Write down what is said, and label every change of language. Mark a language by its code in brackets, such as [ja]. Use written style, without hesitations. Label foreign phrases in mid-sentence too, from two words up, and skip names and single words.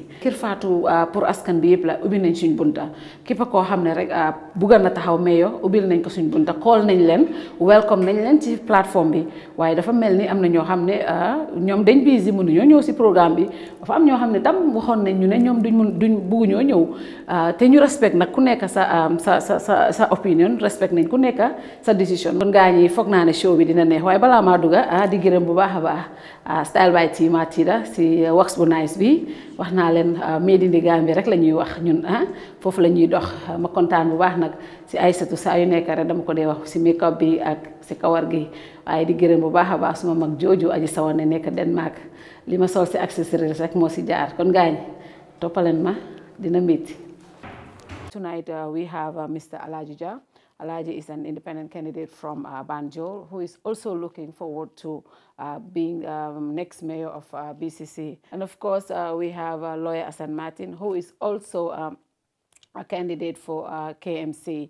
[wo] KERR FATOU pour askan bi yëpp la ubbi nañ suñ bunta képp koo xam ne rek bëgg na taxaw mayor ubbil nañ ko suñ bunta call nañ leen welcome nañ leen ci plateforme bi waaye dafa mel ni am na ñoo xam ne ñoom dañ busy mënuñoo ñëw si programme bi dafa am ñoo xam ne tam waxoon nañ ñu ne ñoom duñ bëgguñoo ñëw te ñu respect nag ku nekk sa opinion respect nañ ku nekk sa décision. kon gaa ñi foog naa ne show bi dina neex waaye balaa maa dugga di gërëm bu baax a baax [en] style by tea [wo] Matida si wax bu nice bi wax naa leen [en] made in the Gambia [wo] rek la ñuy wax ñun foofu la ñuy dox ma kontaan bu baax nag si Aïssatou saa yu nekk rek dama ko dee wax si [en] make up [wo] bi ak si kawar gi waaye di gërëm bu baax a baax suma mag jooju aji sawa ne nekk Denmark li ma sol si accessoires rek moo si jaar kon gaañ toppaleen ma dina métti. [en] Tonight we have Mr. Alhagie. Alhagie is an independent candidate from Banjul who is also looking forward to being next mayor of BCC. And of course, we have lawyer Assan Martin, who is also a candidate for KMC.